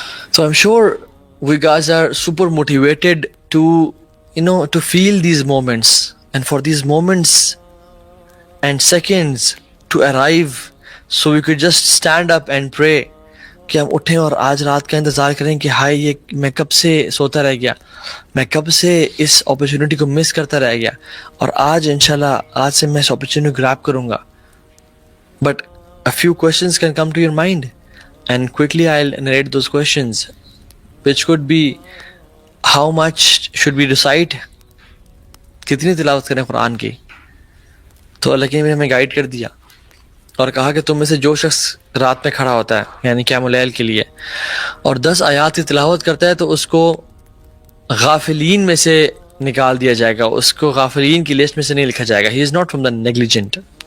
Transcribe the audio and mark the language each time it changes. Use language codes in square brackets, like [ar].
[en] So I'm sure we guys are super motivated to feel these moments, and for these moments and seconds to arrive, so we could just stand up and pray [ur] کہ ہم اٹھیں اور آج رات کا انتظار کریں کہ ہائے یہ میں کب سے سوتا رہ گیا، میں کب سے اس اپرچونٹی کو مس کرتا رہ گیا، اور آج انشاءاللہ آج سے میں اس اپرچونٹی گراب کروں گا. [en] But a few questions can come to your mind, and quickly I'll narrate those questions, which could be how much should we recite، [ur] کتنی تلاوت کریں قرآن کی. تو اللہ کے نبی نے ہمیں گائیڈ کر دیا اور کہا کہ تم میں سے جو شخص رات میں کھڑا ہوتا ہے یعنی قیام اللیل کے لیے اور 10 آیات کی تلاوت کرتا ہے تو اس کو غافلین میں سے نکال دیا جائے گا، اس کو غافلین کی لسٹ میں سے نہیں لکھا جائے گا. [en] He is not from the negligent.